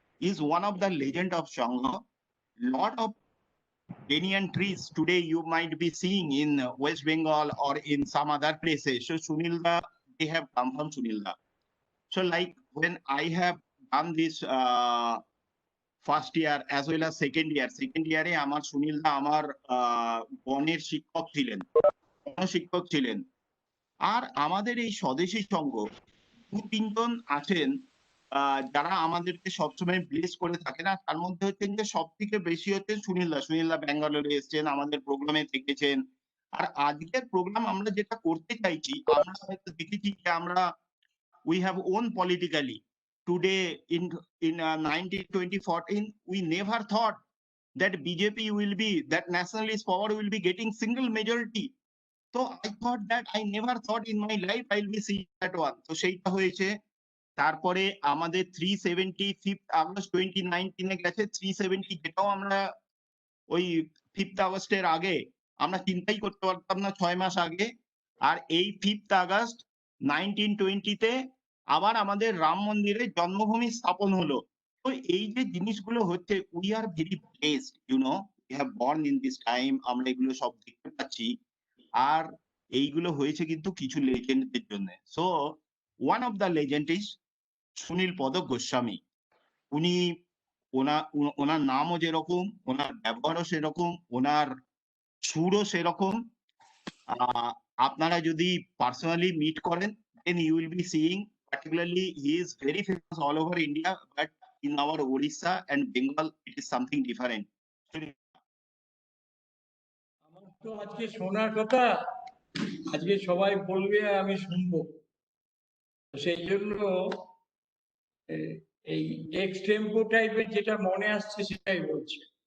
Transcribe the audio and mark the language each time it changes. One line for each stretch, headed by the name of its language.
English: is one of the legend of Shangha. Lot of banyan trees today you might be seeing in West Bengal or in some other places. So Sunilda, they have come from Sunilda. So like when I have done this first year as well as second year
Bangla: আমার সুনীলদা আমার গণের শিক্ষক ছিলেন, শিক্ষক ছিলেন। আর আমাদের এই স্বদেশী সংঘ 2-3 জন আছেন যারা আমাদেরকে সবসময় ব্লেস করে থাকেন। আর তার মধ্যে হচ্ছেন যে সব থেকে বেশি হচ্ছেন সুনীলদা ব্যাঙ্গালোরে এসেছেন, আমাদের প্রোগ্রামে থেকেছেন। আর আজকের প্রোগ্রাম আমরা যেটা করতে চাইছি, আমরা হয়তো দেখেছি যে আমরা
English: we have won politically. Today in 2014, we never thought that BJP will be, that nationalist power will be getting single majority. So I thought that I never thought in my life I'll be seeing that one.
Bangla: So সেইটা হয়েছে। তারপরে আমাদের 370 5th August 2019 এ গেছে 370, যেটাও আমরা ওই 5th আগস্টের আগে আমরা চিন্তাই করতে পারতাম না 6 মাস আগে। আর এই 5th আগস্ট 1920 তে আবার আমাদের রাম মন্দিরের জন্মভূমি স্থাপন হলো। তো এই যে জিনিসগুলো হচ্ছে,
English: we are very blessed, you know, we have born in this time,
Bangla: আমরা এগুলো সব দেখতে পাচ্ছি। আর এইগুলো হয়েছে কিন্তু কিছু লেজেন্ডদের জন্য।
English: so one of the legend is
Bangla: Sunil পদ গোস্বামী। উনি ওনার নামও যেরকম, ওনার ব্যবহারও সেরকম, ওনার সুরও সেরকম। আপনারা যদি পার্সোনালি মিট করেন,
English: then you will be seeing, particularly he is very famous all over India, but in our Odisha and Bengal it is something different.
Bangla: আমার তো আজকে শোনার কথা, আজকে সবাই বলবে আমি শুনবো, সেই জন্য এই এক্সটেম্পো টাইপের যেটা মনে আসছে সেটাই বলছি।